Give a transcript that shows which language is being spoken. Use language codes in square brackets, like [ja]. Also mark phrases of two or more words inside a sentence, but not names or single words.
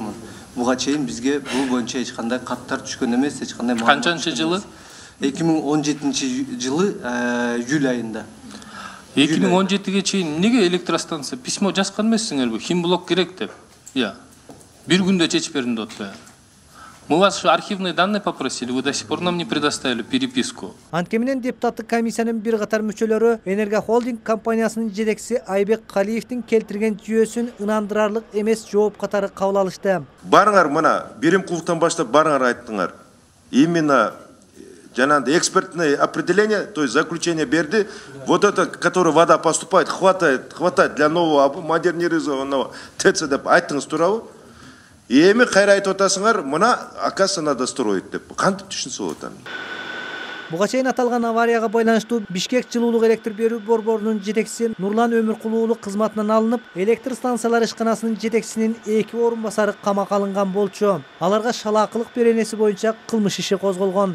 [ky] Буга чейин бизге бул боюнча эч кандай каттар түшкөн эмес, эч кандай канчанчы жылы? 2017 жылы июль айында. 2017-ге чейин эмнеге электростанция письмо жазган эмессиңерби? Химблок керек деп. Бир күндө чечип бердим деп атпайбы? [ru] Мы вас архивные данные попросили, вы до сих пор нам не предоставили переписку. [ky] Анткени менен депутаттык комиссиянын бир катар мүчөлөрү Энергохолдинг компаниясынын жетекчиси Айбек Калиевдин келтирген жүйөсүн ынандырарлык эмес жооп катары кабыл алышты. Барыңар мына Беремкуловдон баштап барыңар айттыңар. Именно жанагындай [ru] экспертное определение, то есть заключение [ky] берди. [ru] Вот это, которое вода поступает, хватает для нового модернизированного ТЭЦ [ky] деп айттыңыз туурабы? Эми кайра айтып атасыңар, мына [ru] оказывается надо строить [ky] деп. Кантип түшүнсө болот аны? Буга чейин аталган аварияга байланыштуу Бишкек жылуулук электр берүү борборунун жетекчиси Нурлан Өмүркулуу уулу кызматынан алынып, электр станциялары ишканасынын жетекчисинин 2 орун басары камакка алынган болчу. Аларга шалаакылык беренеси боюнча кылмыш иши козголгон.